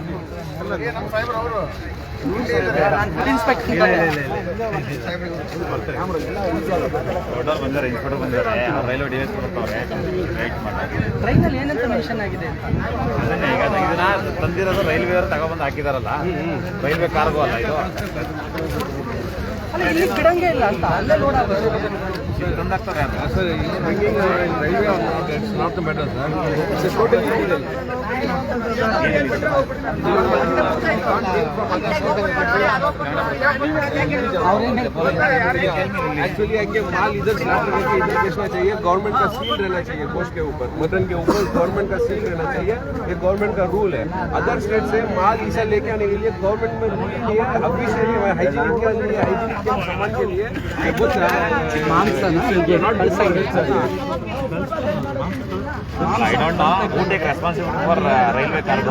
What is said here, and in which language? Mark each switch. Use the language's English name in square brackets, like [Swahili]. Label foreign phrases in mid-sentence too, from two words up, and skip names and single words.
[Kannada] ಬಂದಾರೆ, ಇನ್ಸ್ಪೆಕ್ಟರ್ ಬಂದಿದ್ದಾರೆ, [English] railway device [Kannada] ಕೊಡ್ತಾವ್ರೆ, ವೇಟ್ ಮಾಡಿ. ಟ್ರೈನಲ್ಲಿ ಏನಂತ ಮೆನ್ಷನ್ ಆಗಿದೆ? ಅದನ್ನೇ ಈಗ ಇದನ್ನ ತಂದಿರೋದು ರೈಲ್ವೆ ಅವರು ತಗೊಬಂದು ಹಾಕಿದಾರಲ್ಲ, [English] railway cargo [Kannada] ಅಲ್ಲ ಇದು. ಅಲ್ಲ ಇಲ್ಲಿ ಬಿಡಂಗೆ ಇಲ್ಲ ಅಂತ ಅಲ್ಲೇ ಲೋಡ್ ಆಗೋದು. ತಂದಾಗ್ತಾರೆ [Hindi] एक्चुअली आगे माल इधर से इधर बेचना चाहिए, गवर्नमेंट का सील रहना चाहिए गोश्त के ऊपर, मटन के ऊपर गवर्नमेंट का सील रहना चाहिए, ये गवर्नमेंट का रूल है. [English] other state [Hindi] से माल ऐसा लेके आने के लिए गवर्नमेंट में रूल किया है, ऑफिशियली हाइजीनिक के लिए, हाइजीनिक के सामान के लिए कुछ [English] I don't know who take responsibility for railway cargo.